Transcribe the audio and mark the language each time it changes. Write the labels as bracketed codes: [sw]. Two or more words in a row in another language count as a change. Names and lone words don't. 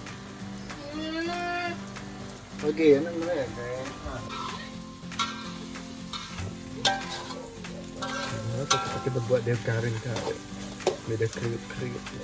[tl] Oke, ano mo yan, guys? [id] Kita buat dia garing kak. Beda kriuk-kriuk.